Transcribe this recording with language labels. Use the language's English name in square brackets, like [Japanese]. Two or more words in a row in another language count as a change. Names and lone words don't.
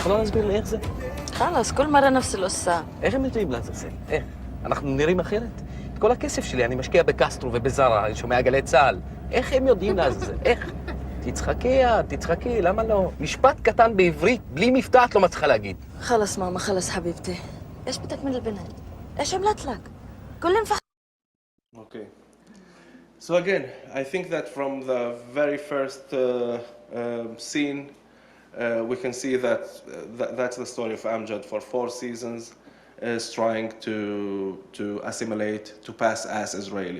[Hebrew] להסביר לי איך זה? [Arabic] خلاص كل مرة نفس القصة. [Hebrew] איך הם יודעים לעזאזל? איך? אנחנו נראים אחרת? את כל הכסף שלי אני משקיע בקסטרו ובזרה, אני שומע גלי צה"ל. איך הם יודעים לעזאזל? איך? תצחקי את, תצחקי, למה לא? משפט קטן בעברית, בלי מבטא את לא מצליחה להגיד. [Arabic] خلص ماما خلص حبيبتي. ايش بدك من البنت؟ ايش عملت لك؟ كلهم فح. [English] Okay. So again, I think that from the very first scene, we can see that that's the story of Amjad for 4 seasons, is trying to assimilate, to pass as Israeli.